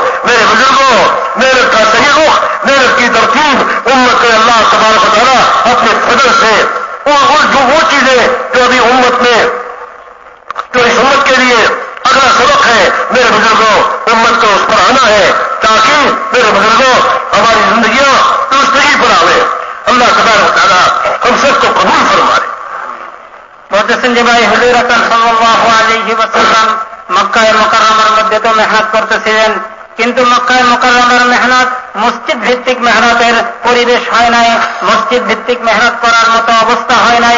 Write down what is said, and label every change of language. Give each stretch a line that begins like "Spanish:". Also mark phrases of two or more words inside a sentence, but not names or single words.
Urdu: میرے بزرگوں محنت کا صحیح رخ, محنت کی ترتیب امت کے اللہ تبارک و تعالیٰ اپنے فضل سے وہ چیزیں جو ابھی امت میں جو اس امت کے لیے اگلا سبق ہے میرے بزرگوں امت کو اس پر آنا ہے تاکہ میرے بزرگوں ہماری زندگیاں درستگی پر آئے. اللہ تبارک و تعالیٰ ہم سب کو قبول فرمائے.
Bangla: বলতেছেন যে ভাই হুজুর আকরাম সাল্লাল্লাহু আলাইহি ওয়াসাল্লাম মক্কায় মুকাররমার মধ্যে তো মেহনত করতেছিলেন, কিন্তু মক্কায় মুকাররমার মেহনত মসজিদ ভিত্তিক মেহনতের পরিবেশ হয় নাই, মসজিদ ভিত্তিক মেহনত করার মতো অবস্থা হয় নাই.